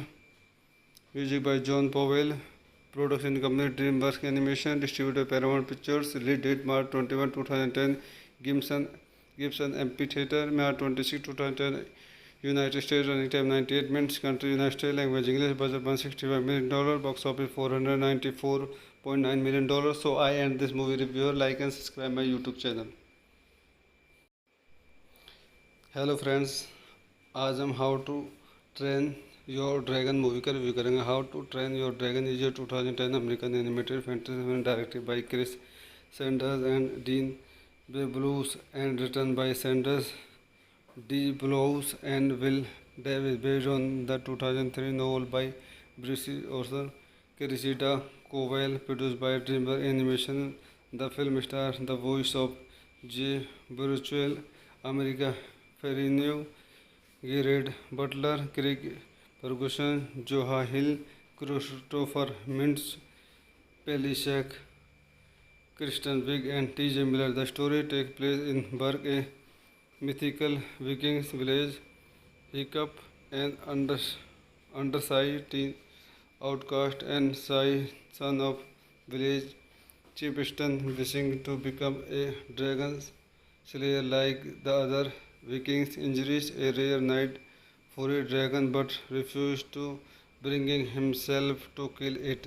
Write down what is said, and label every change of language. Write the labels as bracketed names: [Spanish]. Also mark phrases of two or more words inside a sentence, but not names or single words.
[English] music by John Powell, production company DreamWorks Animation, distributed by Paramount Pictures, release date March 21, 2010, Gibson Amphitheater, March 26, 2010, United States, running time 98 minutes, country United States, language English, budget $165 million, box office $494.9 million. So I end this movie review. Like and subscribe my YouTube channel. hello friends, [Hindi] आज हम हाउ टू ट्रेन योर ड्रैगन मूवी का रिव्यू करेंगे। [English] How to Train Your Dragon is a 2010 American animated fantasy film directed by Chris Sanders and Dean Beblous and written by Sanders De Blous and Will Davies, based on the 2003 novel by Brisi Orson Cressida Cowell, produced by DreamWorks Animation. The film star the voice of Jay Bruchuel, America Ferinyu, Gerard Butler, Craig Ferguson, Joha Hill, Christopher Mints, Pelishack, Kristen Wiig and T.J. Miller. The story take place in Berg, a mythical Vikings village. Hiccup, an undersized teen outcast and shy son of village chieftain, wishing to become a dragon slayer like the other Vikings, injures a rare knight for a dragon but refuses to, bringing himself to kill it.